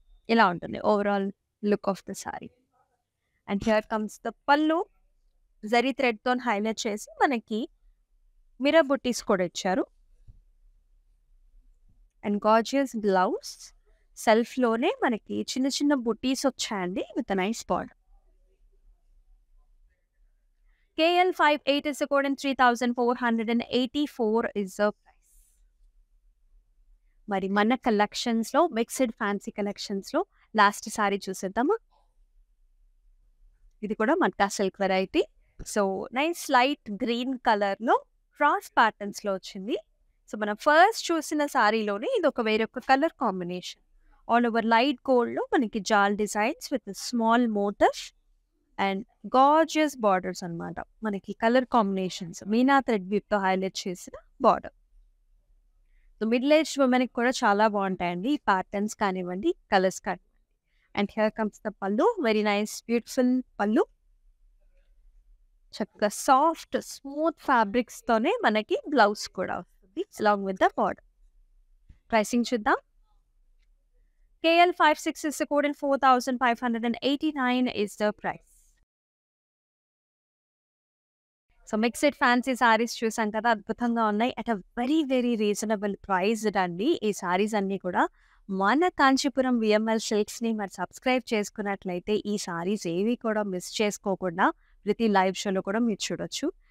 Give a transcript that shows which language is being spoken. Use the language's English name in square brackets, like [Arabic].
[English] ఇలా ఉంటుంది overall look of the sari. And here comes the pallu. [Telugu] జరీ థ్రెడ్తో హైలైట్ చేసి మనకి మిర్రర్ బుట్టీస్ కూడా ఇచ్చారు. And gorgeous blouse. సెల్ఫ్లోనే మనకి చిన్న చిన్న బుట్టీస్ వచ్చాయండి with nice border. [English] KL58 is the code and 3484 is the price. [Telugu] మరి మన కలెక్షన్స్లో మిక్స్డ్ ఫ్యాన్సీ కలెక్షన్స్లో లాస్ట్ సారీ చూసేద్దామా. ఇది కూడా matka silk variety. So nice light green కలర్లో క్రాస్ ప్యాటర్న్స్లో వచ్చింది. సో మనం ఫస్ట్ చూసిన సారీలోనే ఇది ఒక వేరొక colour combination. All over light గోల్డ్లో మనకి జాల్ designs with small motive and gorgeous borders అనమాట. మనకి colour combinations Meena thread వీవ్తో highlight చేసిన బార్డర్. సో మిడిల్ ఏజ్ ఉమెన్కి కూడా చాలా బాగుంటాయండి ఈ ప్యాటర్న్స్ కానివ్వండి, కలర్స్ కానివ్వండి. అండ్ హియర్ కమ్స్ ద పల్లు. వెరీ నైస్ బ్యూటిఫుల్ పల్లు. చక్కగా సాఫ్ట్ స్మూత్ ఫ్యాబ్రిక్స్తోనే మనకి బ్లౌజ్ కూడా వస్తుంది along with the border. Pricing చూద్దాం. [English] KL56 is the code and 4589 is the price. [Telugu] So mixed fancy saris చూసాం కదా, అద్భుతంగా ఉన్నాయి. At a very very reasonable price అండి ఈ సారీస్ అన్నీ కూడా. మన కాంచీపురం విఎంఎల్ సిల్క్స్ని మరి సబ్స్క్రైబ్ చేసుకున్నట్లయితే ఈ సారీస్ ఏవి కూడా మిస్ చేసుకోకుండా ప్రతి లైవ్ షోలో కూడా మీరు చూడొచ్చు.